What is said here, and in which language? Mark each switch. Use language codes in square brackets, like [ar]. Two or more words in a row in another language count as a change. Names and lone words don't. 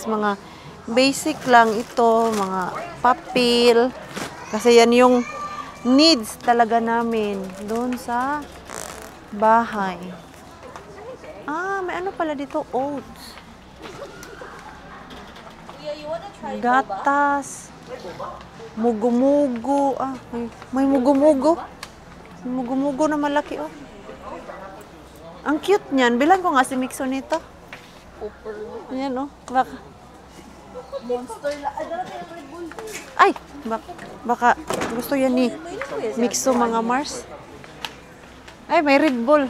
[tl] Mga basic lang ito. Mga papil. Kasi yan yung needs talaga namin doon sa bahay. May ano pala dito? Oats. Gatas. Mugo-mugo. May mugo-mugo. Mugo-mugo na malaki, oh. Ang cute niyan. Bilang ko nga si Mixo nito. Ayan, oh. Ay! Baka gusto yan ni Mixo mga Mars. Ay, may Red Bull.